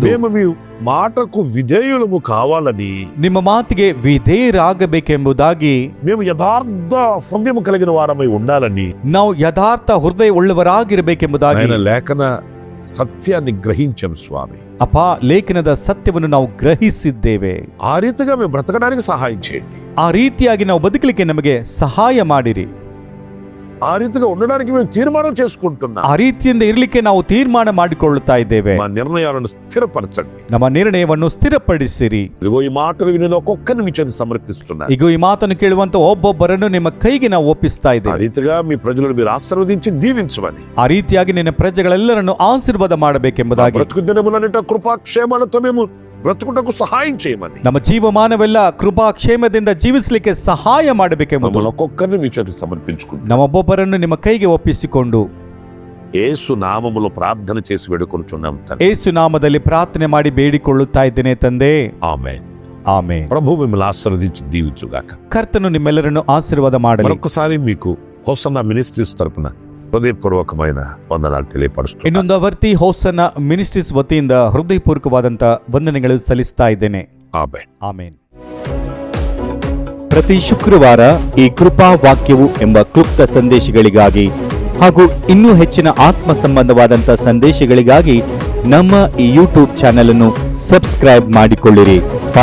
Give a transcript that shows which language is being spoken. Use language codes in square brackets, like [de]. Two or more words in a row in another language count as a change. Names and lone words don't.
[te] మేము మీ మాటకు విధేయులము కావాలని, [kn] ನಿಮ್ಮ ಮಾತಿಗೆ ವಿಧೇಯರಾಗಬೇಕೆಂಬುದಾಗಿ, [te] మేము యథార్థ హృదయము కలిగిన వారమై ఉండాలని, [kn] ನಾವು ಯಥಾರ್ಥ ಹೃದಯ ಉಳ್ಳವರಾಗಿರಬೇಕೆಂಬುದಾಗಿ [te] ఆయన లేఖన సత్యాన్ని గ్రహించాం స్వామి. [kn] ಅಪ್ಪ, ಲೇಖನದ ಸತ್ಯವನ್ನು ನಾವು ಗ್ರಹಿಸಿದ್ದೇವೆ. [te] ఆ రీతిగా మేము బ్రతకడానికి సహాయం చేయండి. [kn] ಆ ರೀತಿಯಾಗಿ ನಾವು ಬದುಕಲಿಕ್ಕೆ ನಮಗೆ ಸಹಾಯ ಮಾಡಿರಿ. [te] ఆ రీతిగా ఉండడానికి మేము తీర్మానం చేసుకుంటున్నాం. [kn] ಆ ರೀತಿಯಿಂದ ಇರಲಿಕ್ಕೆ ನಾವು ತೀರ್ಮಾನ ಮಾಡಿಕೊಳ್ಳುತ್ತಾ ಇದ್ದೇವೆ. [te] మా నిర్ణయాలను స్థిరపరచండి. [kn] ನಮ್ಮ ನಿರ್ಣಯವನ್ನು ಸ್ಥಿರಪಡಿಸಿರಿ. [te] ఇదిగో ఈ మాటలు విని ఒక్కొక్క నిమిషాన్ని సమర్పిస్తున్నాను. [kn] ಈಗ ಈ ಮಾತನ್ನು ಕೇಳುವಂತ ಒಬ್ಬೊಬ್ಬರನ್ನು ನಿಮ್ಮ ಕೈಗೆ ನಾವು ಒಪ್ಪಿಸ್ತಾ [te] ఆ [kn] ಇದ್ದೇವೆ. [te] రీతిగా మీ ప్రజలను మీరు ఆశీర్వదించి దీవించమని, [kn] ಆ ರೀತಿಯಾಗಿ ನಿನ್ನ ಪ್ರಜೆಗಳೆಲ್ಲರನ್ನು ಆಶೀರ್ವಾದ ಮಾಡಬೇಕೆಂಬುದಾಗಿ, [te] బ్రతుకు దినములన్నిట కృపాక్షేమాలతో మేము ಬ್ರತುಕುಟಕ್ಕೂ ಸಹಾಯ చేయమని, [kn] ನಮ್ಮ ಜೀವಮಾನವೆಲ್ಲ ಕೃಪಾ ಕ್ಷೇಮದಿಂದ ಜೀವಿಸಲಿಕ್ಕೆ ಸಹಾಯ ಮಾಡಬೇಕೆಂಬುದು, [te] మమ్మల్ని ఒక్కొక్కరిని మీ చేతికి సమర్పించుకుంటాం. [kn] ನಮ್ಮೊಬ್ಬೊಬ್ಬರನ್ನು ನಿಮ್ಮ ಕೈಗೆ ಒಪ್ಪಿಸಿಕೊಂಡು [te] యేసు నామములో ప్రార్థన చేసి వేడుకొనుచున్నాం తండ్రి. [kn] ಯೇಸು ನಾಮದಲ್ಲಿ ಪ್ರಾರ್ಥನೆ ಮಾಡಿ ಬೇಡಿಕೊಳ್ಳುತ್ತಾ ಇದ್ದೇನೆ ತಂದೆ. [te] ఆమేన్. [kn] ಆಮೆನ್. [te] ప్రభు మిమ్మల్ని ఆశీర్వదించి దీవించుగాక. [kn] ಕರ್ತನು ನಿಮ್ಮೆಲ್ಲರನ್ನು ಆಶೀರ್ವಾದ ಮಾಡಲಿ. [te] మరొకసారి మీకు హోసన్నా మినిస్ట్రీస్ తరపున హృదయపూర్వకమైన వందనాలు తెలియపరుస్తున్నాను. [kn] ಇನ್ನೊಂದು ಅವರ್ತಿ ಹೋಸನ್ನ ಮಿನಿಸ್ಟ್ರೀಸ್ ವತಿಯಿಂದ ಹೃದಯಪೂರ್ವಕವಾದಂತ ವಂದನೆಗಳು ಸಲ್ಲಿಸ್ತಾ ಇದ್ದೇನೆ. [te] ఆమేన్. [kn] ಆಮೆನ್. ಪ್ರತಿ ಶುಕ್ರವಾರ ಈ ಕೃಪಾ ವಾಕ್ಯವು ಎಂಬ ಕ್ಲುಪ್ತ ಸಂದೇಶಗಳಿಗಾಗಿ ಹಾಗೂ ಇನ್ನೂ ಹೆಚ್ಚಿನ ಆತ್ಮ ಸಂಬಂಧವಾದಂಥ ಸಂದೇಶಗಳಿಗಾಗಿ ನಮ್ಮ ಈ ಯೂಟ್ಯೂಬ್ ಚಾನೆಲ್ ಅನ್ನು ಸಬ್ಸ್ಕ್ರೈಬ್ ಮಾಡಿಕೊಳ್ಳಿರಿ.